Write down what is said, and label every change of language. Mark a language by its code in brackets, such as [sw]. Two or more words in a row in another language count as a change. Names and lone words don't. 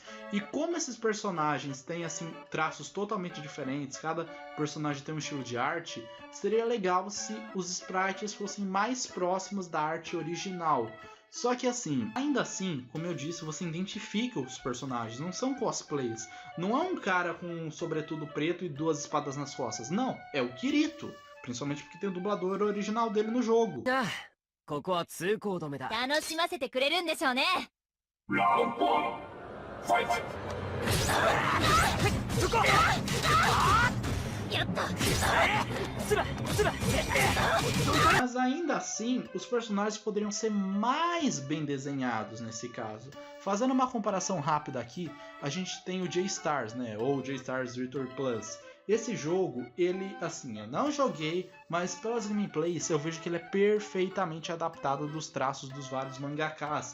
[pt] E como esses personagens têm assim traços totalmente diferentes, cada personagem tem um estilo de arte, seria legal se os sprites fossem mais próximos da arte original. Só que assim, ainda assim, como eu disse, você identifica os personagens, não são cosplays. Não é um cara com um sobretudo preto e 2 espadas nas costas. Não, é o Kirito. Principalmente porque tem o dublador original dele no jogo. [ja] ここは通行止めだ。楽しませてくれるんでしょうね。やった。 [pt] Mas ainda assim, os personagens poderiam ser mais bem desenhados nesse caso. Fazendo uma comparação rápida aqui, a gente tem o J-Stars, né? Ou J-Stars Return Plus. Esse jogo, ele, assim, eu não joguei, mas pelas gameplays eu vejo que ele é perfeitamente adaptado dos traços dos vários mangakas.